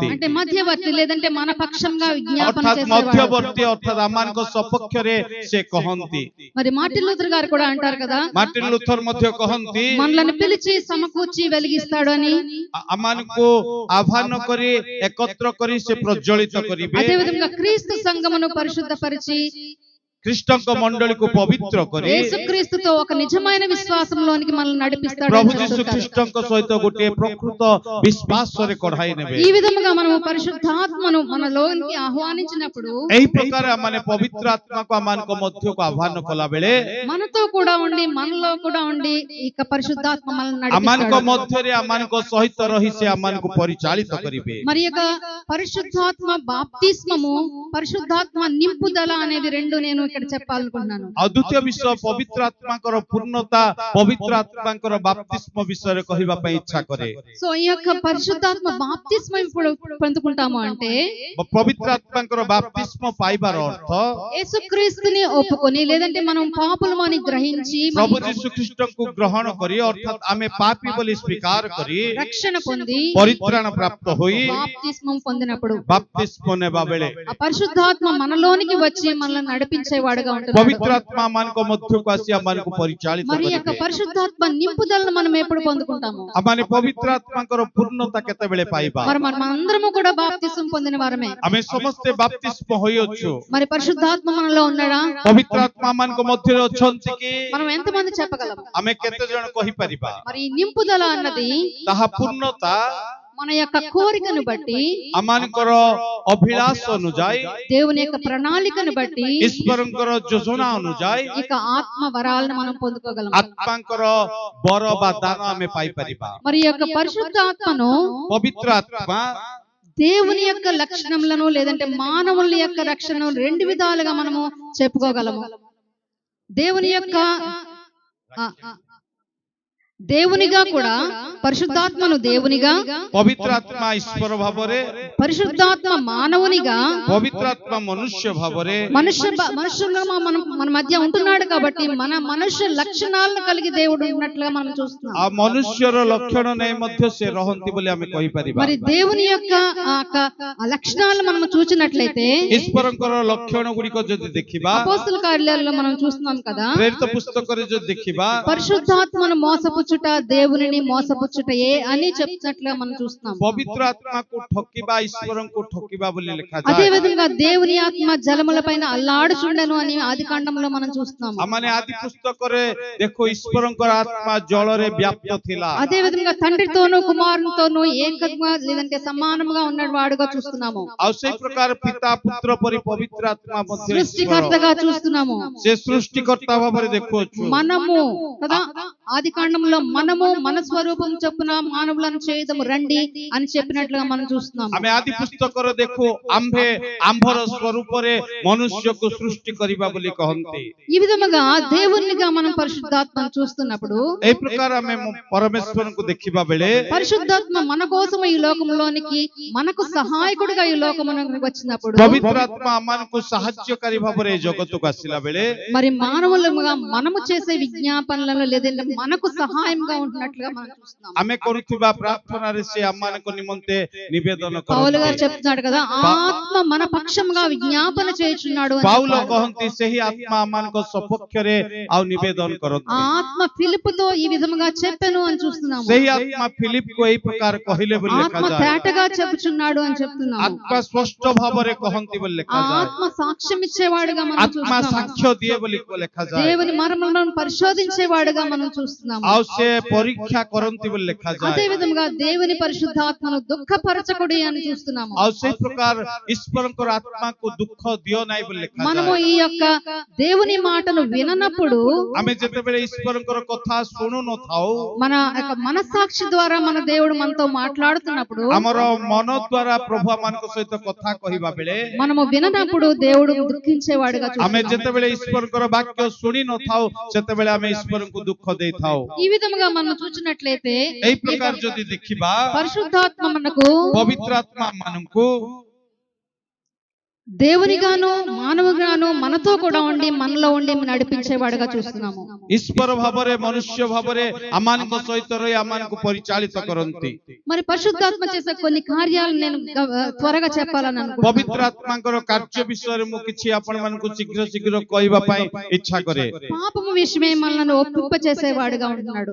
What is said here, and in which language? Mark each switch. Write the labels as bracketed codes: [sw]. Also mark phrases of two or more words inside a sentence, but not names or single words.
[te] అంటే మధ్యవర్తి లేదంటే మన పక్షంగా విజ్ఞాపన [or] ଅର୍ଥାତ୍ [te] చేసేవాడు. [or] ମଧ୍ୟବର୍ତ୍ତୀ ଅର୍ଥାତ୍ ଆମମାନଙ୍କ ସପକ୍ଷରେ ସେ କହନ୍ତି। [te] మరి మార్టిన్ లూథర్ గారు కూడా అంటారు కదా, [or] ମାର୍ଟିନ୍ ଲୁଥର ମଧ୍ୟ କହନ୍ତି [te] మనల్ని పిలిచి సమకూర్చి వెలిగిస్తాడు అని. [or] ଆମମାନଙ୍କୁ ଆହ୍ୱାନ କରି ଏକତ୍ର କରି ସେ ପ୍ରଜ୍ୱଳିତ କରିବେ। [te] అదే విధంగా క్రీస్తు సంఘమును పరిశుద్ధపరిచి [or] ଖ୍ରୀଷ୍ଟଙ୍କ ମଣ୍ଡଳୀକୁ ପବିତ୍ର କରି [te] యేసుక్రీస్తుతో ఒక నిజమైన విశ్వాసంలోనికి మనల్ని నడిపిస్తాడు [or] ପ୍ରଭୁ [te] అని [or] ଯୀଶୁ [te] చెప్తుంటారు. [or] ଖ୍ରୀଷ୍ଟଙ୍କ ସହିତ ଗୋଟିଏ ପ୍ରକୃତ ବିଶ୍ୱାସରେ କଢାଇ ନେବେ। [te] ఈ విధముగా మనము పరిశుద్ధాత్మను మనలోనికి ఆహ్వానించినప్పుడు [or] ଏହି ପ୍ରକାର ଆମମାନେ ପବିତ୍ର ଆତ୍ମାକୁ ଆମମାନଙ୍କ ମଧ୍ୟକୁ ଆହ୍ୱାନ କଲା ବେଳେ [te] మనతో కూడా ఉండి మనలో కూడా ఉండి ఇక పరిశుద్ధాత్మ మనల్ని [or] ଆମମାନଙ୍କ [te] నడిపిస్తాడు. [or] ମଧ୍ୟରେ ଆମମାନଙ୍କ ସହିତ ରହି ସେ ଆମମାନଙ୍କୁ ପରିଚାଳିତ କରିବେ। [te] మరి యొక్క పరిశుద్ధాత్మ బాప్తిస్మము, పరిశుద్ధాత్మ నింపుదల అనేది రెండు నేను ఇక్కడ చెప్పాలనుకుంటున్నాను. [or] ଆଉ ଦ୍ୱିତୀୟ ବିଷୟ ପବିତ୍ର ଆତ୍ମାଙ୍କର ପୂର୍ଣ୍ଣତା, ପବିତ୍ର ଆତ୍ମାଙ୍କର ବାପ୍ତିସ୍ମ ବିଷୟରେ କହିବା ପାଇଁ ଇଚ୍ଛା କରେ। [te] సో ఈ యొక్క పరిశుద్ధాత్మ బాప్తిస్మం ఇప్పుడు పొందుకుంటాము అంటే [or] ପବିତ୍ର ଆତ୍ମାଙ୍କର ବାପ୍ତିସ୍ମ ପାଇବାର ଅର୍ଥ [te] యేసుక్రీస్తుని ఒప్పుకొని లేదంటే మనం పాపులము అని గ్రహించి [or] ପ୍ରଭୁ ଯୀଶୁ ଖ୍ରୀଷ୍ଟଙ୍କୁ ଗ୍ରହଣ କରି ଅର୍ଥାତ୍ ଆମେ ପାପୀ ବୋଲି ସ୍ୱୀକାର କରି [te] రక్షణ పొంది [or] ପରିତ୍ରାଣ ପ୍ରାପ୍ତ ହୋଇ [te] బాప్తిస్మం పొందినప్పుడు [or] ବାପ୍ତିସ୍ମ ନେବା ବେଳେ [te] ఆ పరిశుద్ధాత్మ మనలోనికి వచ్చి మనల్ని నడిపించేవాడుగా ఉంటున్నాడు. [or] ପବିତ୍ର ଆତ୍ମା ଆମମାନଙ୍କ ମଧ୍ୟକୁ ଆସି ଆମମାନଙ୍କୁ ପରିଚାଳିତ [te] మరి యొక్క [or] କରିବେ। [te] పరిశుద్ధాత్మ నింపుదలను మనం ఎప్పుడు పొందుకుంటాము? [or] ଆମମାନେ ପବିତ୍ର ଆତ୍ମାଙ୍କର ପୂର୍ଣ୍ଣତା କେତେବେଳେ ପାଇବା? [te] మరి మనం అందరము కూడా బాప్తిస్మం పొందిన వారమే. [or] ଆମେ ସମସ୍ତେ ବାପ୍ତିସ୍ମ ହୋଇଅଛୁ। [te] మరి పరిశుద్ధాత్మ మనలో ఉన్నాడా? [or] ପବିତ୍ର ଆତ୍ମା ଆମମାନଙ୍କ ମଧ୍ୟରେ ଅଛନ୍ତି କି? [te] మనం ఎంతమంది చెప్పగలం? [or] ଆମେ କେତେ ଜଣ କହିପାରିବା? [te] మరి ఈ నింపుదల అన్నది [or] ତାହା ପୂର୍ଣ୍ଣତା [te] మన యొక్క కోరికను బట్టి, [or] ଆମମାନଙ୍କର ଅଭିଳାଷ ଅନୁଯାୟୀ, [te] దేవుని యొక్క ప్రణాళికను బట్టి [or] ଈଶ୍ୱରଙ୍କର ଯୋଜନା ଅନୁଯାୟୀ [te] ఇక ఆత్మ వరాలను మనం పొందుకోగలం. [or] ଆତ୍ମାଙ୍କର ବର ବା ଦାନ ଆମେ ପାଇପାରିବା। [te] మరి ఈ యొక్క పరిశుద్ధాత్మను [or] ପବିତ୍ର ଆତ୍ମା [te] దేవుని యొక్క లక్షణములను లేదంటే మానవుల యొక్క రక్షణను రెండు విధాలుగా మనము చెప్పుకోగలము. దేవుని యొక్క దేవునిగా కూడా, పరిశుద్ధాత్మను దేవునిగా, [or] ପବିତ୍ର ଆତ୍ମା ଈଶ୍ୱର ଭାବରେ, [te] పరిశుద్ధాత్మ మానవునిగా, [or] ପବିତ୍ର ଆତ୍ମା ମନୁଷ୍ୟ ଭାବରେ, [te] మనుషులుగా మన మధ్య ఉంటున్నాడు కాబట్టి మన మనుష్య లక్షణాలను కలిగి దేవుడు ఉన్నట్లుగా మనం చూస్తున్నాం. [or] ఆ మనుష్యର ଲକ୍ଷଣ ନେଇ ମଧ୍ୟ ସେ ରହନ୍ତି ବୋଲି ଆମେ କହିପାରିବା। [te] మరి దేవుని యొక్క లక్షణాలను మనం చూసినట్లయితే [or] ଈଶ୍ୱରଙ୍କର ଲକ୍ଷଣ ଗୁଡ଼ିକ ଯଦି ଦେଖିବା, [te] అపోస్తల కార్యాలలో మనం చూస్తున్నాం కదా, [or] ପ୍ରେରିତ ପୁସ୍ତକରେ ଯଦି ଦେଖିବା, [te] పరిశుద్ధాత్మను మోసపుచ్చు మోసపుచ్చుట దేవునిని మోసపుచ్చుటయే అని చెప్తున్నట్లుగా మనం చూస్తున్నాం. [or] ପବିତ୍ର ଆତ୍ମାକୁ ଠକିବା ଈଶ୍ୱରଙ୍କୁ ଠକିବା ବୋଲି [te] అదే [or] ଲେଖାଯାଏ। [te] విధంగా దేవుని ఆత్మ జలముల పైన అల్లాడుచుండెను అని ఆదికాండంలో మనం చూస్తున్నాము. [or] ଆମମାନେ ଆଦି ପୁସ୍ତକରେ ଦେଖ ଈଶ୍ୱରଙ୍କର ଆତ୍ମା ଜଳରେ ବ୍ୟାପ୍ତ ଥିଲା। [te] అదే విధంగా తండ్రితోనూ కుమారునితోనూ ఏకంగా లేదంటే సమానముగా ఉన్నవాడుగా చూస్తున్నాము. [or] ଆଉ ସେଇ ପ୍ରକାର ପିତା ପୁତ୍ର ପରି ପବିତ୍ର ଆତ୍ମା ମଧ୍ୟ ଈଶ୍ୱର। [te] సృష్టికర్తగా చూస్తున్నాము. [or] ସେ ସୃଷ୍ଟିକର୍ତ୍ତା ଭାବରେ ଦେଖୁଅଛୁ। [te] మనము కదా ఆదికాండంలో మనము మన స్వరూపం చొప్పున మానవులను చేయదము రండి అని చెప్పినట్లుగా మనం చూస్తున్నాము. [or] ଆମେ ଆଦି ପୁସ୍ତକରେ ଦେଖୁ ଆମ୍ଭେ ଆମ୍ଭର ସ୍ୱରୂପରେ ମନୁଷ୍ୟକୁ ସୃଷ୍ଟି କରିବା ବୋଲି କହନ୍ତି। [te] ఈ విధముగా దేవునిగా మనం పరిశుద్ధాత్మను చూస్తున్నప్పుడు [or] এই ପ୍ରକାର ଆମେ ପରମେଶ୍ୱରଙ୍କୁ ଦେଖିବା ବେଳେ [te] పరిశుద్ధాత్మ మన కోసం ఈ లోకంలోనికి మనకు సహాయకుడిగా ఈ లోకమునకు వచ్చినప్పుడు [or] ପବିତ୍ର ଆତ୍ମା ଆମମାନଙ୍କୁ ସାହାଯ୍ୟକାରୀ ଭାବରେ ଏ ଜଗତକୁ ଆସିଲା ବେଳେ [te] మరి మానవులుగా మనము చేసే విజ్ఞాపనలలో లేదంటే మనకు సహాయంగా ఉంటున్నట్లుగా మనం చూస్తున్నాం. [or] ଆମେ କରୁଥିବା ପ୍ରାର୍ଥନାରେ ସେ ଆମମାନଙ୍କ ନିମନ୍ତେ ନିବେଦନ [te] పౌలు గారు [or] କରନ୍ତି। [te] చెప్తున్నాడు కదా ఆత్మ మన పక్షంగా విజ్ఞాపన చేయుచున్నాడు అని [or] ପାଉଲ [te] చెప్పాడు. [or] କହନ୍ତି ସେହି ଆତ୍ମା ଆମମାନଙ୍କ ସପକ୍ଷରେ ଆଉ ନିବେଦନ କରନ୍ତି। [te] ఆత్మ ఫిలిప్పుతో ఈ విధముగా చెప్పెను అని చూస్తున్నాము. [or] ସେହି ଆତ୍ମା ଫିଲିପକୁ ଏହି ପ୍ରକାର କହିଲେ ବୋଲି [te] ఆత్మ [or] ଲେଖାଯାଏ। [te] తేటగా చెప్పుచున్నాడు అని చెప్తున్నాము. [or] ଆତ୍ମା ସ୍ପଷ୍ଟ ଭାବରେ କହନ୍ତି ବୋଲି ଲେଖାଯାଏ। [te] ఆత్మ సాక్ష్యం ఇచ్చేవాడుగా మనం [or] ଆତ୍ମା [te] చూస్తున్నాము. [or] ସାକ୍ଷ୍ୟ ଦିଏ ବୋଲି ଲେଖାଯାଏ। [te] దేవుని మర్మములను పరిశోధించేవాడుగా మనం చూస్తున్నాము. [or] ଆଉ ସେ ପରୀକ୍ଷା କରନ୍ତି ବୋଲି [te] అదే [or] ଲେଖାଯାଏ। [te] విధముగా దేవుని పరిశుద్ధాత్మను దుఃఖపరచకుడి అని చూస్తున్నాము. [or] ଆଉ ସେଇ ପ୍ରକାର ଈଶ୍ୱରଙ୍କର ଆତ୍ମାକୁ ଦୁଃଖ ଦିଅ ନାହିଁ ବୋଲି [te] మనము [or] ଲେଖାଯାଏ। [te] ఈ యొక్క దేవుని మాటను విననప్పుడు [or] ଆମେ ଯେତେବେଳେ ଈଶ୍ୱରଙ୍କର କଥା ଶୁଣୁ ନଥାଉ [te] మన యొక్క మనస్సాక్షి ద్వారా మన దేవుడు మనతో మాట్లాడుతున్నప్పుడు [or] ଆମର ମନ ଦ୍ୱାରା ପ୍ରଭୁ ଆମମାନଙ୍କ ସହିତ କଥା କହିବା ବେଳେ [te] మనము విననప్పుడు దేవుడు దుఃఖించేవాడుగా [or] ଆମେ [te] చూస్తున్నాము. [or] ଯେତେବେଳେ ଈଶ୍ୱରଙ୍କର ବାକ୍ୟ ଶୁଣି ନଥାଉ ସେତେବେଳେ ଆମେ ଈଶ୍ୱରଙ୍କୁ ଦୁଃଖ ଦେଇଥାଉ। [te] ఈ విధముగా మనం చూసినట్లయితే [or] ଏହି ପ୍ରକାର ଯଦି ଦେଖିବା [te] పరిశుద్ధాత్మ మనకు [or] ପବିତ୍ର ଆତ୍ମା ମାନଙ୍କୁ [te] దేవునిగాను మానవుగాను మనతో కూడా ఉండి మనలో ఉండి నడిపించేవాడుగా చూస్తున్నాము. [or] ଈଶ୍ୱର ଭାବରେ ମନୁଷ୍ୟ ଭାବରେ ଆମମାନଙ୍କ ସହିତ ରହି ଆମମାନଙ୍କୁ ପରିଚାଳିତ କରନ୍ତି। [te] మరి పరిశుద్ధాత్మ చేసే కొన్ని కార్యాలు నేను త్వరగా చెప్పాలని అనుకుంటున్నాను. [or] ପବିତ୍ର ଆତ୍ମାଙ୍କର କାର୍ଯ୍ୟ ବିଷୟରେ ମୁଁ କିଛି ଆପଣମାନଙ୍କୁ ଶୀଘ୍ର ଶୀଘ୍ର କହିବା ପାଇଁ ଇଚ୍ଛା କରେ। [te] పాపము విషయమే మనల్ని ఒప్పింప చేసేవాడుగా ఉంటున్నాడు.